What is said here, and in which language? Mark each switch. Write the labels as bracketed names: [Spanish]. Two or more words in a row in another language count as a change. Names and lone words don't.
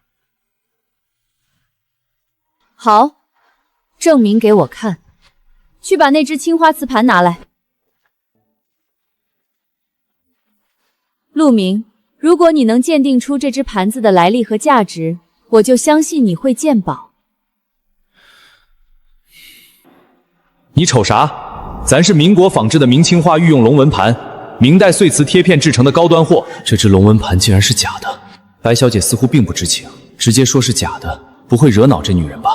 [Chinese] 好，證明給我看。去把那隻青花瓷盤拿來。陸明， 如果你能鉴定出這隻盤子的來歷和價值，我就相信你會鑑寶。你瞅啥？咱是民國仿制的明清化御用龍紋盘，明代碎瓷贴片制成的高端貨。这只龙紋盘竟然是假的，白小姐似乎並不知情，直接說是假的，不會惹惱這女人吧？